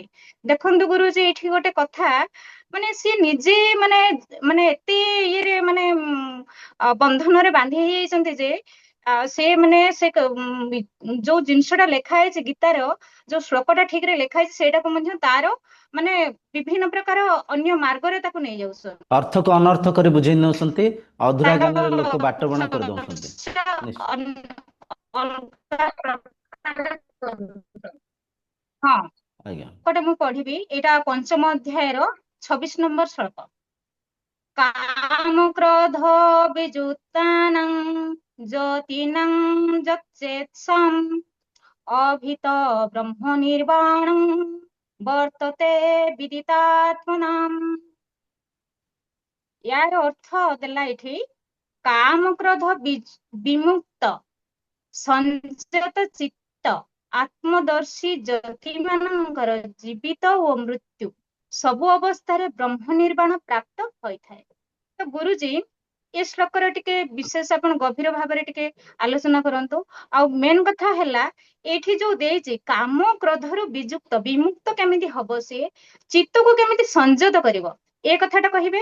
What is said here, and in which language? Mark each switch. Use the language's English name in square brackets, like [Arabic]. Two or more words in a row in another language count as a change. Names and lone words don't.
[Odia] ଦେଖନ୍ତୁ ଗୁରୁଜୀ, ଏଇଠି ଗୋଟେ କଥା, ମାନେ ସିଏ ନିଜେ ମାନେ ମାନେ ଏତେ ଇଏରେ ମାନେ ବନ୍ଧନରେ ବାନ୍ଧି ହେଇଯାଇଛନ୍ତି ଯେ ସେ ମାନେ ଯୋଉ ଜିନିଷଟା ଲେଖା ହେଇଛି ଗୀତାର, ଯୋଉ ଶ୍ଲୋକଟା ଠିକରେ ଲେଖା ହେଇଛି, ସେଇଟାକୁ ମଧ୍ୟ ତାର ମାନେ ବିଭିନ୍ନ ପ୍ରକାର ଅନ୍ୟ ମାର୍ଗରେ ତାକୁ ନେଇଯାଉଛନ୍ତି। ଅର୍ଥକୁ ଅନର୍ଥ କରି ବୁଝେଇ ନେଉଛନ୍ତି। ଅଧୁରା ତାର ଜ୍ଞାନରେ ଲୋକ ବାଟ ବଣା କରିଦଉଛନ୍ତି। ଚର୍ଚ୍ଚା ନିଶ୍ଚୟ। ଅଲଗା ପ୍ରକାର କରୁଛନ୍ତି। ହଁ, ଆଜ୍ଞା ଗୋଟେ ମୁଁ ପଢିବି, ଏଇଟା ପଞ୍ଚମ ଅଧ୍ୟାୟର 26 ନମ୍ବର ଶ୍ଲୋକ। [Sanskrit] काम क्रोध विजुक्तानां ज्योतिनं यच्चेत्सम् अभितो ब्रह्म निर्वाणं वर्तते विदितात्मनाम्। [Odia] ଯାର ଅର୍ଥ ଦେଲା ଏଠି, କାମ କ୍ରୋଧ ବିମୁକ୍ତ संଯତ ଚିତ୍ତ ଆତ୍ମଦର୍ଶୀ ଜ୍ୟୋତି ମାନଙ୍କର ଜୀବିତ ଓ ମୃତ୍ୟୁ ସବୁ ଅବସ୍ଥାରେ ବ୍ରହ୍ମ ନିର୍ବାଣ ପ୍ରାପ୍ତ ହୋଇଥାଏ। ତ ଗୁରୁଜୀ, ଏ ଶ୍ଲୋକର ଟିକେ ବିଶେଷ ଆପଣ ଗଭୀର ଭାବରେ ଟିକେ ଆଲୋଚନା କରନ୍ତୁ। ଆଉ ମେନ୍ କଥା ହେଲା, ଏଇଠି ଯୋଉ ଦେଇଛି କାମ କ୍ରୋଧରୁ ବିଯୁକ୍ତ, ବିମୁକ୍ତ କେମିତି ହବ, ସିଏ ଚିତ୍ତକୁ କେମିତି ସଂଯତ କରିବ, ଏ କଥାଟା କହିବେ।